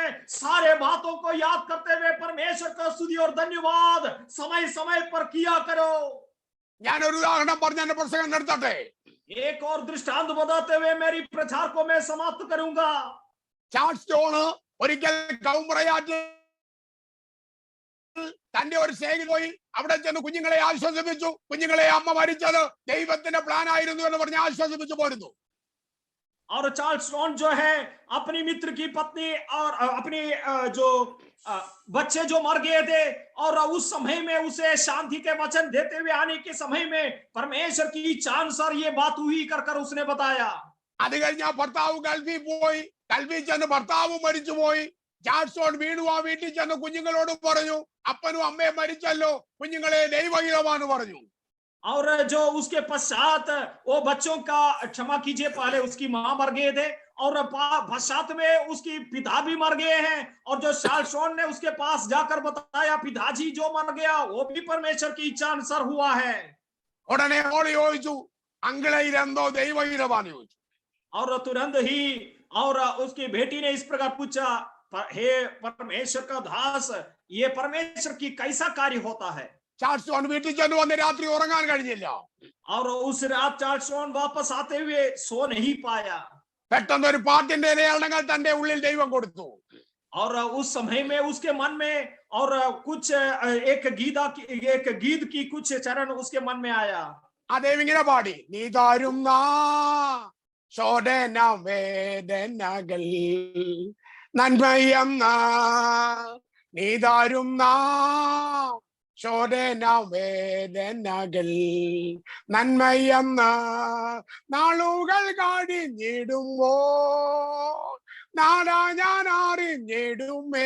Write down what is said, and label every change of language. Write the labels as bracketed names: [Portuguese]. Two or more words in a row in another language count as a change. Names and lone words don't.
[Hindi] सारे बातों को याद करते हुए परमेश्वर का स्तुति और धन्यवाद समय समय पर किया करो। [Malayalam] ഞാൻ ഒരു ഉദാഹരണം പറഞ്ഞ് എന്റെ പ്രസംഗം നിർത്തട്ടെ. [Hindi] एक और दृष्टांत बताते हुए मेरी प्रचार को मैं समाप्त करूंगा। [Malayalam] ചാൾസ് ജോൺ ഒരിക്കൽ കൗമ്രയാറ്റിൽ തന്റെ ഒരു സ്നേഹിതൻ പോയി അവിടെ ചെന്ന് കുഞ്ഞുങ്ങളെ ആശ്വസിപ്പിച്ചു. കുഞ്ഞുങ്ങളെ അമ്മ മരിച്ചത് ദൈവത്തിന്റെ പ്ലാൻ ആയിരുന്നു എന്ന് പറഞ്ഞ് ആശ്വസിപ്പിച്ചു പോരുന്നു. [Hindi] और चार्ल्स रॉन जो है अपनी मित्र की पत्नी और अपनी जो बच्चे जो मर गए थे और उस समय में उसे शांति के वचन देते हुए आने के समय में परमेश्वर की इच्छा अनुसार ये बात हुई कर उसने बताया। [Malayalam] അത് കഴിഞ്ഞ ഭർത്താവ് ഗൾഫിൽ പോയി. ഗൾഫിൽ ചെന്ന് ഭർത്താവ് മരിച്ചുപോയി. ജാക്സോൺ വീണു ആ വീട്ടിൽ ചെന്ന് കുഞ്ഞുങ്ങളോട് പറഞ്ഞു, അപ്പനും അമ്മയും മരിച്ചല്ലോ, കുഞ്ഞുങ്ങളെ ദൈവഹിതമാണെന്ന് പറഞ്ഞു. [Hindi] और जो उसके पश्चात वो बच्चों का क्षमा कीजिए पहले उसकी मां मर गए थे और पश्चात में उसकी पिता भी मर गए हैं। और जो शालशोन ने उसके पास जाकर बताया पिताजी जो मर गया वो भी परमेश्वर की इच्छा अनुसार हुआ है। [Malayalam] ഉടനെ ഓളി ചോദിച്ചു, അങ്കിളെ ഇതെന്തോ ദൈവഹിതമാണെന്ന് ചോദിച്ചു. [Hindi] और तुरंत ही और उसकी बेटी ने इस प्रकार पूछा, हे परमेश्वर का दास ये परमेश्वर की कैसा कार्य होता है। [Malayalam] ചാൾസ് ജോൺ വീട്ടിൽ ചെന്ന് വന്ന് രാത്രി ഉറങ്ങാൻ കഴിഞ്ഞില്ല. [Hindi] और उस रात चार्ल्स जॉन वापस आते हुए सो नहीं पाया। [Malayalam] പെട്ടെന്ന് ഒരു പാട്ടിന്റെ ഇലയാളങ്ങൾ തന്റെ ഉള്ളിൽ ദൈവം കൊടുത്തു. [Hindi] और उस समय में उसके मन में और कुछ एक गीत की कुछ चरण उसके मन में आया। [Malayalam] ആ ദൈവം ഇങ്ങനെ പാടി, നീ തരുന്ന ശോധന വേദനകൾ നന്മയെന്ന നീ തരുന്ന ശോധന വേദനകൾ നന്മയെന്ന നാളുകൾ കഴിഞ്ഞിടുമ്പോ നാടാ ഞാൻ അറിഞ്ഞിടുമേ.